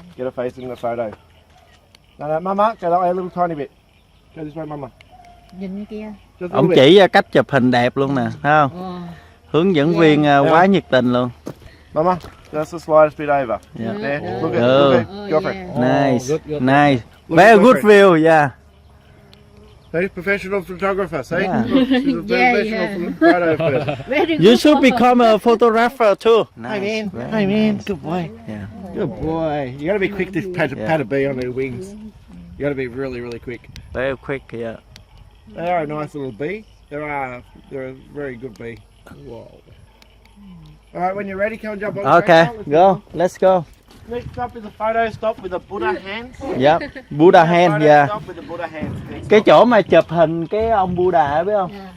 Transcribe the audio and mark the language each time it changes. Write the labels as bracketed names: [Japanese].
[English] Get her face in the photo. No, Mama, go that way a little tiny bit. Go this way, Mama. [Vietnamese] Nhìn kia. Ông chỉ cách chụp hình đẹp luôn nè, thấy không? Hướng dẫn viên quá nhiệt tình luôn. [English] Mama, just the slightest bit over. There. Look at girlfriend. Nice, nice. Very good view, yeah. Hey, professional photographer, see? Yeah. She's a professional photographer. You should become a photographer too. Nice. Hey man, good boy. Yeah. Good boy. You gotta be quick to pat a bee on their wings. You gotta be really, really quick. Very quick, yeah. They are a nice little bee. They're a very good bee. Whoa. All right, when you're ready, come and jump on. Okay, go. Let's go. Next up is a photo stop with the Buddha hands. Yep, Buddha hand, yeah. Stop with the Buddha hands. [Vietnamese] Cái chỗ mà chụp hình cái ông Buddha biết không?